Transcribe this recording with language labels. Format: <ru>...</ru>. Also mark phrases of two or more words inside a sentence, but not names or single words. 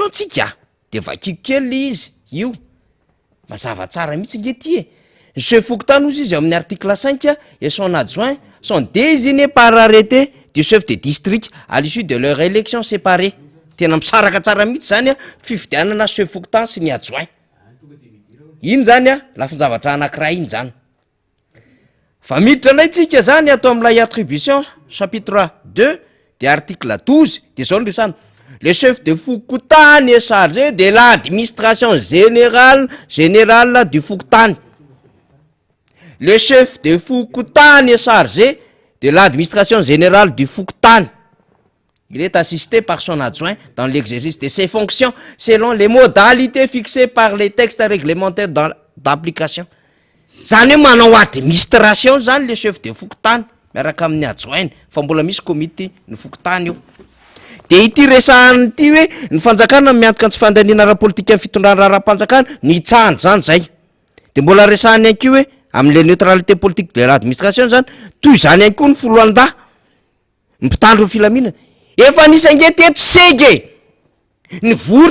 <mg>tsika de vakiko kely izy io mazava tsara mihitsy nge ty ny chef fokontany ozy izy amin'ny article 5</mg> <fr>et son adjoint sont désignés par arrêté du chef de district à l'issue de leur élection séparée</fr> <mg>tena misaraka tsara mihitsy zany fifidianana chef fokontany sy ny adjoint iny zany lafinjavatra anankiray iny zany fa miditra nay tsika zany atao am'ilay attribution</mg> <fr>chapitre 2 de article 12 de</fr> <mg>zao ny resana</mg> <fr>le chef de fokontany est chargé de l'administration générale du fokontany le chef de fokontany est chargé de l'administration générale du fokontany il est assisté par son adjoint dans l'exercice de ses fonctions selon les modalités fixées par les textes réglementaires d'application zany</fr> <mg>hoe manao administration zany</mg> <fr>le chef de fokontany</fr> <mg>miaraka amin'ny adjoint fa mbola misy comité ny fokontany io de ity resahany ity hoe ny fanjakana miantoka ny tsy fandaniana ara-politika amin'ny fitondrana ara-panjakana ny tsahany zany zay de mbola resahany anko hoe amin'le</mg> <fr>neutralité politique de l'administration</fr> <mg>zany toy zany any koa ny foloan-da mpitandro ny filaminana efa nisange teto sege ny vory</mg>